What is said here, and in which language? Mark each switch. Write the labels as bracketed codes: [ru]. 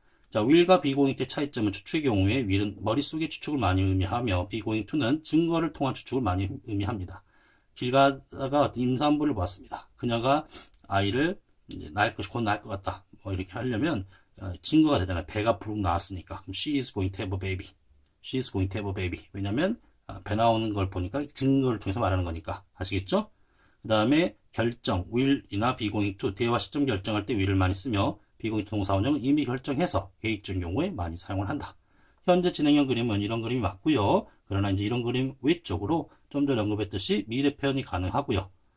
[ko] 자, will과 [en] be going to [ko] 의 차이점은 추측의 경우에 will은 머릿속의 추측을 많이 의미하며 be going to는 증거를 통한 추측을 많이 의미합니다. 길 가다가 어떤 임산부를 보았습니다. 그녀가 아이를 낳을 것이 곧 낳을 것 같다. 뭐 이렇게 하려면 증거가 되잖아요. 배가 부르고 나왔으니까. 그럼 [en] she is going to have a baby. she is going to have a baby. [ko] 왜냐면 배 나오는 걸 보니까 증거를 통해서 말하는 거니까. 아시겠죠? 그 다음에 결정, will이나 [en] be going to [ko] 대화 시점 결정할 때 will을 많이 쓰며 be going to 동사원형은 이미 결정해서 계획적인 경우에 많이 사용을 한다. 현재 진행형 그림은 이런 그림이 맞고요. 그러나 이제 이런 그림 외적으로 좀 전에 언급했듯이 미래 표현이 가능하고요.